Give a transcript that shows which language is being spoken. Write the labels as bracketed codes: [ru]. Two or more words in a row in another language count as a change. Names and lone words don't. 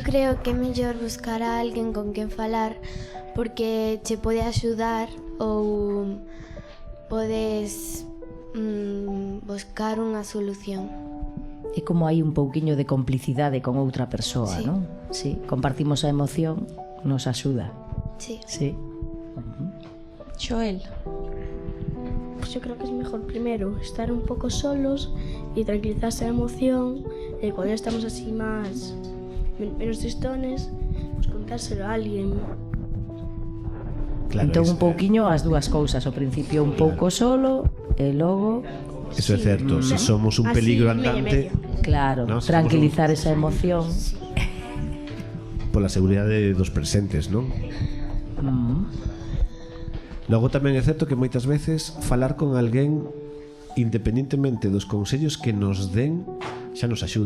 [gl] creo que é mellor buscar a alguén con quen falar porque che pode axudar ou podes buscar unha solución. É como hai un pouquiño de complicidade con outra persoa, Sí. non? Sí, compartimos a emoción, nos axuda. Sí. Sí. Xoel. [es] pues yo creo que es mejor primero estar un poco solos y tranquilizarse la emoción. Cuando estamos así más menos tristones, pues contárselo a alguien. Claro, [gl] entón un pouquiño as dúas cousas, ao principio un pouco solo e logo Eso é certo, se somos un peligro andante, claro, [es] no, tranquilizar esa emoción. [gl] Pola seguridade dos presentes, non? Logo tamén é certo que moitas veces falar con alguén, independentemente dos consellos que nos den, xa nos axuda.